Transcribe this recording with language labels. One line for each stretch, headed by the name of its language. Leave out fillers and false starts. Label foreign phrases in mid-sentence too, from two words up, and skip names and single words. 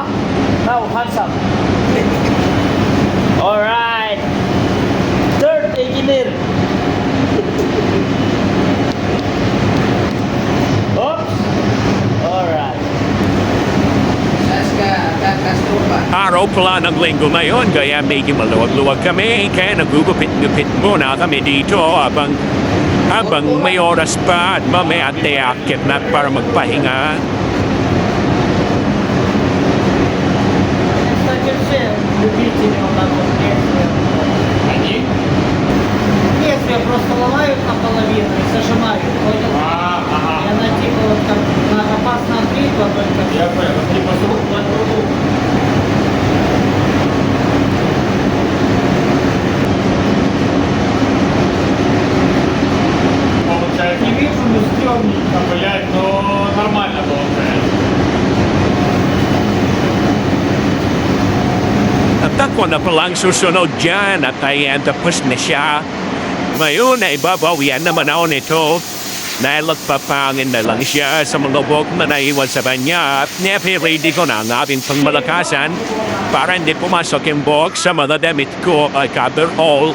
English: Now, hands up. Alright. Third engineer. Oops. Alright.
Filipino: Araw pala ng linggo ngayon kaya medyo maluwag-luwag kami kaya nagugupit-gupit muna kami dito habang may oras pa at mamaya teakit na para magpahinga.
Russian: Если просто ломают наполовину и зажимают, понял? И она типа вот как на опасном бритва только. Я понял, типа с рук на трубу. Получается, не вижу, но стрёмненько, блядь, но нормально получается.
Filipino: At ako na palang susunod dyan at ayan tapos na siya. Ngayon ay babawian naman ako nito. Dahil papangin na lang siya sa mga buhok na naiwan sa kanya at nepe-ready ko na ang aking pangmalakasan para hindi pumasok yung buhok sa mga damit ko ay coverall.